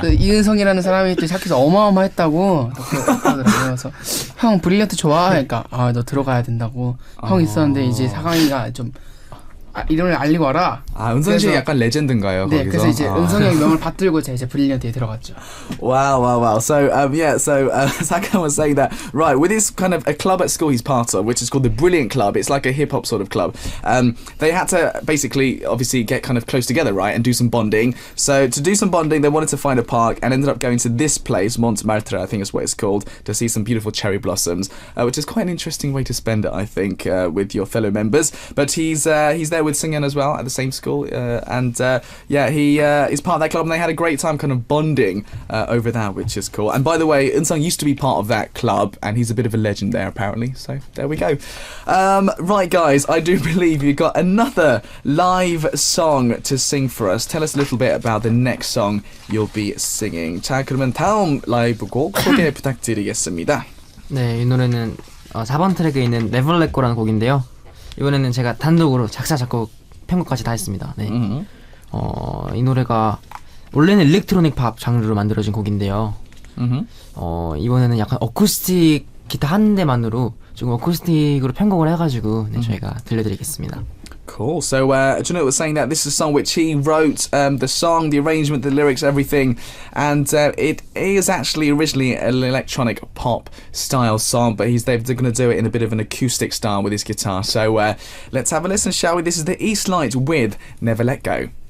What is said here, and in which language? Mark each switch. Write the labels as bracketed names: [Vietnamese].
[Korean] 그 이은성이라는 사람이 또 시작해서 어마어마했다고 그러더라고요. 그래서 형 브릴리언트 좋아? 그러니까 아, 너 들어가야 된다고. 형 있었는데 이제 사강이가 좀 이름을 알리고 와라. 아, 은성 씨 그래서- 약간 레전드인가요? 네, 거기서? 그래서 이제 은성이 형 명을 받들고 제가 이제 브릴리언트에 들어갔죠. [English] Wow. So, Sakan was saying that, right, with this kind of a club at school he's part of, which is called the Brilliant Club, it's like a hip-hop sort of club, they had to basically, obviously, get kind of close together, right, and do some bonding. So, to do some bonding, they wanted to find a park and ended up going to this place, Marte-Desiree, I think is what it's called, to see some beautiful cherry blossoms, which is quite an interesting way to spend it, I think, with your fellow members. But he's there with Singhan as well at the same school, he is part of that club, and they had a great time kind of bonding over that, which is cool. And by the way, Eun-sung used to be part of that club, and he's a bit of a legend there apparently, so there we go. Right guys, I do believe you've got another live song to sing for us. Tell us a little bit about the next song you'll be singing. [Korean] 자, 그러면 다음 라이브 곡 소개 부탁드리겠습니다. 네, 이 노래는 4번 트랙에 있는 Never Let Go라는 곡인데요. 이번에는 제가 단독으로 작사, 작곡, 편곡까지 다 했습니다. 네. 이 노래가 원래는 일렉트로닉 팝 장르로 만들어진 곡인데요. 이번에는 약간 어쿠스틱 기타 한 대만으로 조금 어쿠스틱으로 편곡을 해가지고 저희가 들려드리겠습니다. [English] Cool. So, Juno was saying that this is a song which he wrote, the song, the arrangement, the lyrics, everything, and it is actually originally an electronic pop style song, but they're going to do it in a bit of an acoustic style with his guitar. So, let's have a listen, shall we? This is the Eastlight with Never Let Go.